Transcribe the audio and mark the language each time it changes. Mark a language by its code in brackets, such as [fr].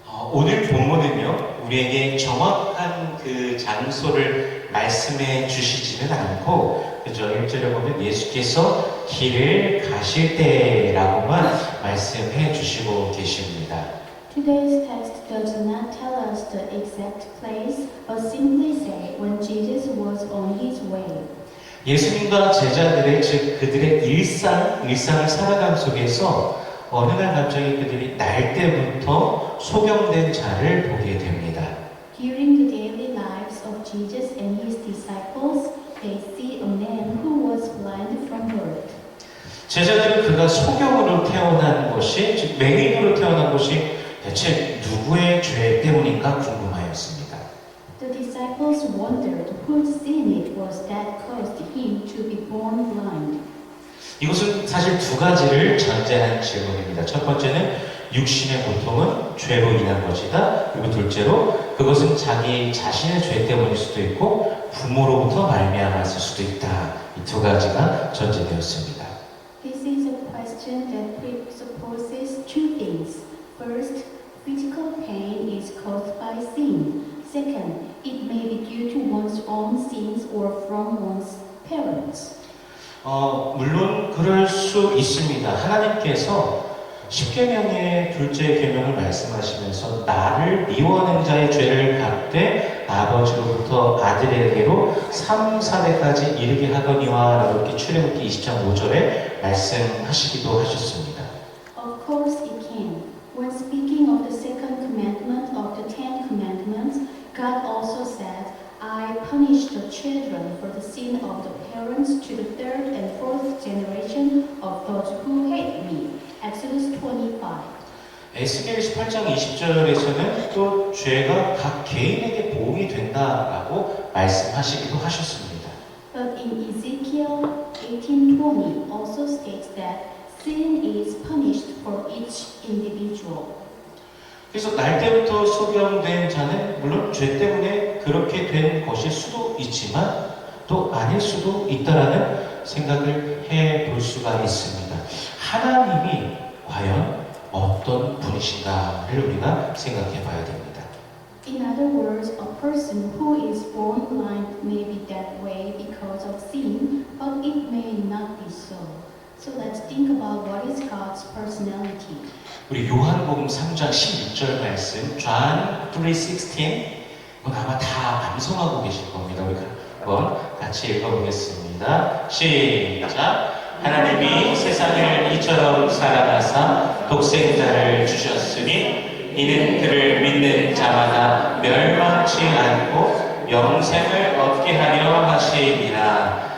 [ko] 오늘 본문은요, 우리에게 정확한 그 장소를 말씀해 주시지는 않고, 그죠? 1절에 보면 예수께서 길을 가실 때라고만 말씀해 주시고 계십니다. [en] Today's text does not tell us the exact place, but simply say when Jesus was on his way. [ko] 예수님과 제자들의, 즉 그들의 일상을 살아감 속에서 어느 날 갑자기 그들이 날 때부터 소경된 자를 보게 됩니다. [en] During the daily lives of Jesus and his disciples, they see a man who was blind from birth. [ko] 제자들은 그가 소경으로 태어난 것이, 즉 맹인으로 태어난 것이 대체 누구의 죄 때문인가 궁금하였습니다. [en] The disciples wondered whose sin it was that caused him to be born blind. [ko] 이것은 사실 두 가지를 전제한 질문입니다. 첫 번째는 육신의 고통은 죄로 인한 것이다. 그리고 둘째로 그것은 자기 자신의 죄 때문일 수도 있고 부모로부터 말미암았을 수도 있다. 이 두 가지가 전제되었습니다. [en] This is a question that presupposes two things. First, physical pain is caused by sin. Second, it may be due to one's own sins or from one's parents. [ko] 물론 그럴 수 있습니다. 하나님께서 십계명의 둘째 계명을 말씀하시면서 나를 미워하는 자의 죄를 갚되 아버지로부터 아들에게로 3, 4대까지 이르게 하거니와 라고 이렇게 출애굽기 20장 5절에 말씀하시기도 하셨습니다. [en] Of course it can. When speaking of the second commandment of the Ten Commandments, God also said, I punish the children for the sin of the parents to the third and fourth generation of those who hate me. Exodus 25. [ko] 에스겔 18장 20절에서는 또 죄가 각 개인에게 보응이 된다라고 말씀하시기도 하셨습니다. [en] But in Ezekiel 18:20 also states that sin is punished for each individual. [ko] 그래서 날 때부터 소경된 자는 물론 죄 때문에 그렇게 된 것일 수도 있지만 또 아닐 수도 있다라는 생각을 해볼 수가 있습니다. 하나님이 과연 어떤 분이신가를 우리가 생각해 봐야 됩니다. [en] In other words, a person who is born blind may be that way because of sin, but it may not be so. So let's think about what is God's personality. [ko] 우리 요한복음 3장 16절 말씀 [en] John 3:16 [ko] 아마 다 암송하고 계실 겁니다. 우리 한번 같이 읽어보겠습니다. 시작! 하나님이 세상을 이처럼 사랑하사 독생자를 주셨으니 이는 그를 믿는 자마다 멸망치 않고 영생을 얻게 하려 하시니라.